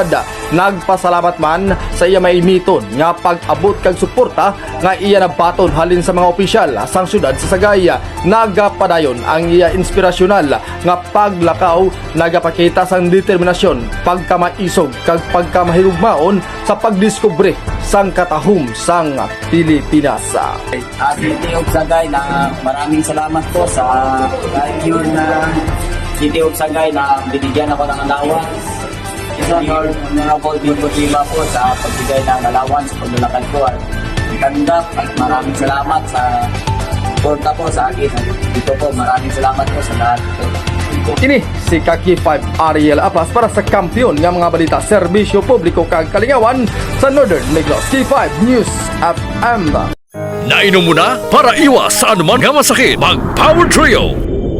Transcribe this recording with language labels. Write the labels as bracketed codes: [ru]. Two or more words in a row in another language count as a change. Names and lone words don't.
[hil] Nagpasalamat man sa iya mainiton nga pag-abot kag suporta nga iya nabaton halin sa mga opisyal sang syudad sa Sagay. Nagapadayon ang iya inspirasyonal nga paglakaw, nagapakita sang determinasyon, pagkamaisog kag pagkamahirugmaon sa pagdiskubre sang katahum sang Pilipinas. [tl] City of Sagay na maraming salamat po sa mayor na City of Sagay na binigyan ako ng allowance. Honorable Bibuquiba po sa pagbigay ng allowance sa paglalakad ko at tanggap at maraming salamat sa suporta po sa akin. Dito po maraming salamat po sa lahat po. [hil] Kini si Kaki 5 Ariel Apas para sa kampiyon nga mga balita serbisyo publiko kag kalingawan sa Northern Negros. K5 News FM. Nainom mo na para iwas sa anuman nga masakit. Mag Power Trio.